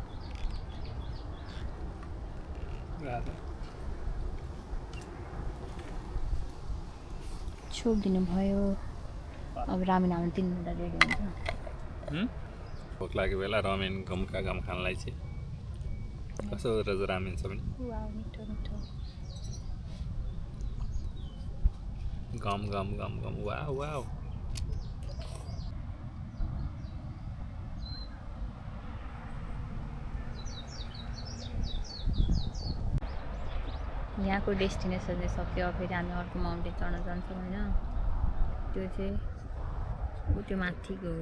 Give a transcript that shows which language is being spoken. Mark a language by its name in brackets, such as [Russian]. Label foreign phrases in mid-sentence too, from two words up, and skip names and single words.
[Nepali] छोपिदिनु भयो। अब रामेन हाम्रो 3 मिनट रेडी हुन्छ। भोक लागेको बेला रामेन गमका गम खानलाई चाहिँ कस्तो रहेछ रामेन छ भने गम गम गम गम वाह वाह। यहाँको डेस्टिनेसन चाहिँ सक्यो। फेरि हामी अर्को माउन्टेन चढ्न जान्छौँ होइन। त्यो चाहिँ त्यो माथिको हो।